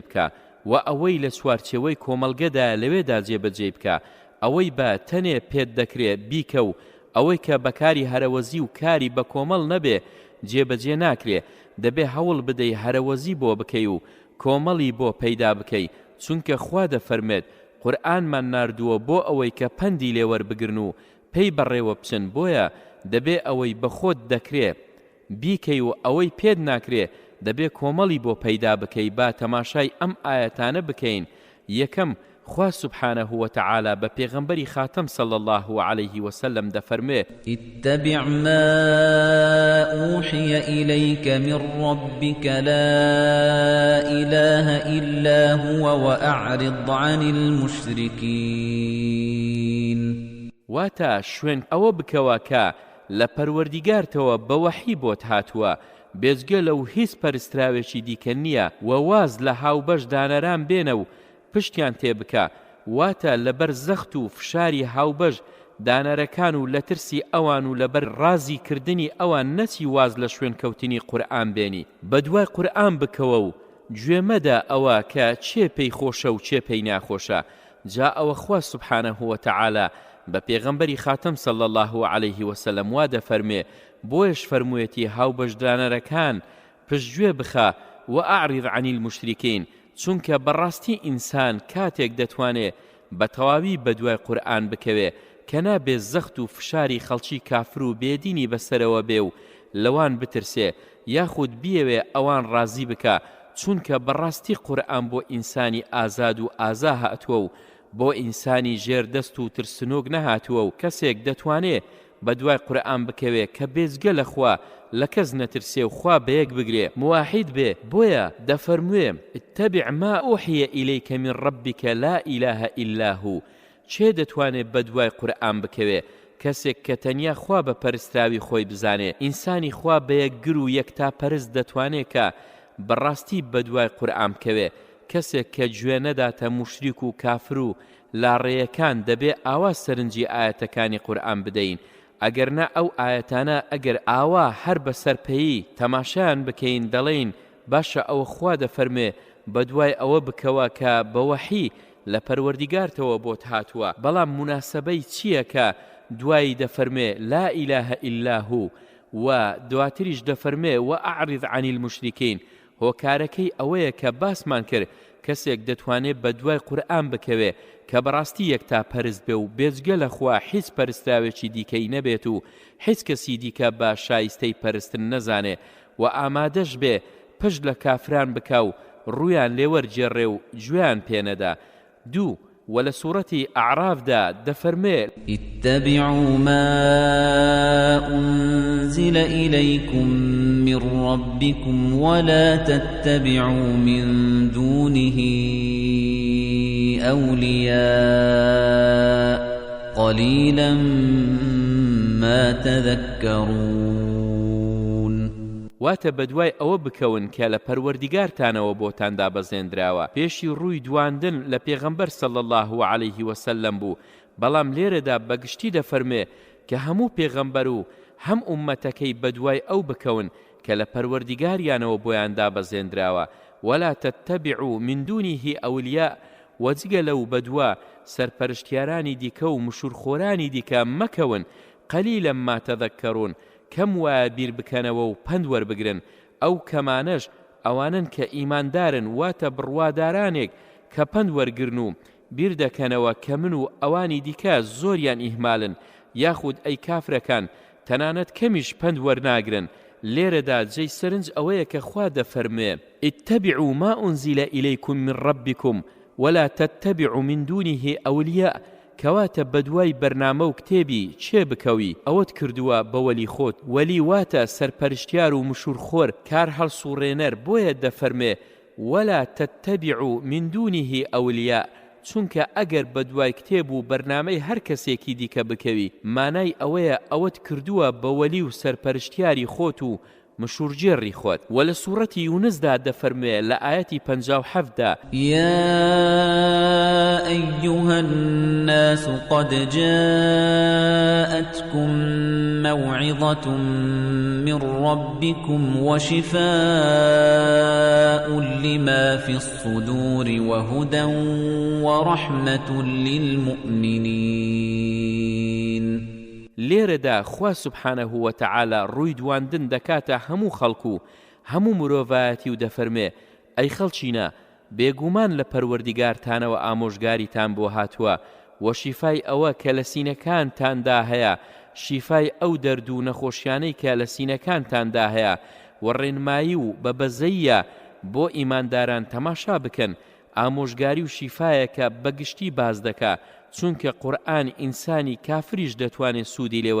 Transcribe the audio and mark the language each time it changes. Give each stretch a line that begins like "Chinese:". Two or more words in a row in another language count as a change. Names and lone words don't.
Central Kurdish: بکە، و ئەوەی لە چوارچێوەی کۆمەڵگەدایە لەوێدا جێبەجێ بکە، ئەوەی بە تەنێ پێت دەکرێت بیکە و ئەوەی کە بەکاری هەرەوەزی و کاری بە کۆمەڵ نەبێ جێبەجێ ناکرێ، دەبێ هەوڵ بدەی هەرەوەزی بۆ بکەی و کۆمەڵی بۆ پەیدا بکەی، چونکە خوا دەفەرمێت قورئانمان ناردووە بۆ ئەوەی کە پەندی لێوەربگرن و پێی بەڕێوە بچن، بۆیە دەبێ ئەوەی بە خۆت دەکرێ بیکەی و ئەوەی پێت ناکرێ دەبێ کۆمەڵی بۆ پەیدا بکەی. با تەماشای ئەم ئایەتانە بکەین. یەکەم، خوا
Arabic: سبحانه وتعالى
Central Kurdish: بپێغەمبەری خاتم
Arabic: صلى الله عليه وسلم
Central Kurdish: دەفەرمێ
Arabic: اتبع ما أوحي إليك من ربك لا إله إلا هو وأعرض عن المشركين.
Central Kurdish: واتا شوێن ئەوە بکەوە کە لە پەروەردیگارتەوە بە وەحی بۆت هاتووە، بێجگە لەو هیچ پەرستراوێکی دیکە نییە، و واز لە هاوبەش دانەران بێنە و پشتیان تێبکە. واتە لەبەر زەخت و فشاری هاوبەش دانەرەکان و لە ترسی ئەوان و لەبەر ڕازی کردنی ئەوان نەچی واز لە شوێنکەوتنی قورئان بێنی، بە دوای قورئان بکەوە و گوێمەدە ئەوە کە چێ پێی خۆشە و چێ پێی ناخۆشە. جا ئەوە خوا
Arabic: سبحانه وتعالى
Central Kurdish: بە پێغەمبەری خاتم
Arabic: صلى الله عليه وسلم
Central Kurdish: وا دەفەرمێ بۆیش فەرموویەتی هاوبەشدانەرەکان پشتگوێ بخە و
Arabic: ئەعرض عن
Central Kurdish: المشرکین، چونکە بەڕاستی ئینسان کاتێک دەتوانێت بە تەواوی بە دوای قورئان بکەوێ کە نابێ زەخت و فشاری خەڵکی کافر و بێدینی بەسەرەوە بێ و لەوان بترسێ یاخود بیەوێ ئەوان ڕازی بکە، چونکە بەڕاستی قورئان بۆ ئینسانی ئازاد و ئازا هاتووە و بۆ ئینسانی ژێردەست و ترسنۆک نەهاتووە، و کەسێک دەتوانێت بە دوای قورئان بکەوێ کە بێجگە لە خوا لە کەس نەترسێ و خوا بەیەک بگرێ موحید بێ. بۆیە دەفەرموێ
Arabic: اتبع ما أوحي إليك من ربك لا إله إلا هو.
Central Kurdish: چێ دەتوانێت بە دوای قورئان بکەوێ؟ کەسێک کە تەنیا خوا بە پەرستراوی خۆی بزانێ. ئینسانی خوا بەیەکگر و یەکتا پەرست دەتوانێت کە بەڕاستی بە دوای قورئان بکەوێ. کەسێک کە گوێ نەداتە موشریک و کافر و لاڕێیەکان دەبێ ئاوا سەرنجی ئاەتەکانی قورئان بدەین. ئەگەر نە ئەو ئاەتانە ئەگەر ئاوا هەر بە سەرپەیی تەماشایان بکەین دەڵێین باشە ئەوە خوا دەفەرمێ بە دوای ئەوە بکەوە کە بە وەحی لە پەروەردیگارتەوە بۆت هاتووە، بەڵام مناسبەی چییە کە دوایی دەفەرمێ
Arabic: لا إله إلا هو
Central Kurdish: و دواتریش دەفەرمێ
Arabic: و ئەعرض عن المشرکین.
Central Kurdish: هۆکارەکەی ئەوەیە کە باسمان کرد کەسێک دەتوانێت بە دوای قورئان بکەوێ کە بەڕاستی یەکتا پەرست بێ و بێجگە لە خوا هیچ پەرستراوێکی دیکەی نەبێت و هیچ کەسی دیکە بە شایستەی پەرستن نەزانێ و ئامادەش بێ پشت لە کافران بکە و ڕویان لێوەرجێڕێ و گوێیان پێنەدا. دوو، ولا سورة أعراف دفرمي
Arabic: اتبعوا ما أنزل إليكم من ربكم ولا تتبعوا من دونه أولياء قليلا ما تذكرون.
Central Kurdish: واتە بەدوای ئەوە بکەون کە لە پەروەردیگارتانەوە بۆتان دابەزێنراوە پێشی ڕووی دواندن لە پێغەمبەر
Arabic: صلی الله عليه وسلم
Central Kurdish: بوو، بەڵام لێرەدا بەگشتی دەفەرمێ کە هەموو پێغەمبەر و هەم ئومەتەکەی بەدوای ئەو بکەون کە لە پەروەردیگاریانەوە بۆیان دابەزێنراوە
Arabic: ولا تتبعوا من دونه ئەولیا
Central Kurdish: وەجگە لەو بەدوا سەرپەرشتیارانی دیکە و مشورخۆرانی دیکە مەکەون
Arabic: قەلیلەن ما تەذەکەڕون
Central Kurdish: کەم وایە بیر بکەنەوە و پند وەربگرن ئەو کەمانەش ئەوانن کە ئیماندارن واتە بڕوادارانێک کە پند وەرگرن و بیر دەکەنەوە کە من و ئەوانی دیکە زۆریان ئیهمالن یاخود ئەی کافرەکان تەنانەت کەمیش پند وەرناگرن لێرەدا جێی سەرنج ئەوەیە کە خوا دەفەرمێ
Arabic: اتبعوا ما أنزل إليكم من ربكم ولا تتبعوا من دونه أولياء
Central Kurdish: کەواتە بەدوای بەرنامە و کتێبی چێ بکەوی ئەوەت کردووە بە وەلی خۆت وەلی واتە سەرپەرشتیار و مشورخۆر کار هەڵسوڕێنەر بۆیە دەفەرمێ
Arabic: ولا تتبعوا من دونه أولياء
Central Kurdish: چونکە ئەگەر بەدوای کتێب و بەرنامەی هەر کەسێکی دیکە بکەوی مانای ئەوەیە ئەوەت کردووە بە وەلی و سەرپەرشتیاری خۆت و مشورجێڕی خۆت و لە سوورەتی یونسدا دەفەرمێ لە ئاەتی 57دا
Arabic: يا أيها الناس قد جاءتكم موعظة من ربكم وشفاء لما في الصدور وهدى ورحمة للمؤمنين
Central Kurdish: لێرەدا خوا
Arabic: سبحانه وتعالى
Central Kurdish: ڕووی دواندن دەکاتە هەموو خەڵکو هەموو مرۆڤایەتی و دەفەرمێ ئەی خەڵچینە بێگومان لە پەروەردیگارتانەوە ئامۆژگاریتان بۆ هاتووە و شیفای ئەوە کە لە سینەکانتاندا هەیە شیفای ئەو دەرد و نەخۆشیانەی کە لە سینەکانتاندا هەیە و ڕێنمایی و بەبەزەیە بۆ ئیمانداران تەماشا بکەن ئامۆژگاری و شیفایەکە بەگشتی باز دەکا چونکە قورئان ئینسانی کافریش دەتوانێت سوودی لێ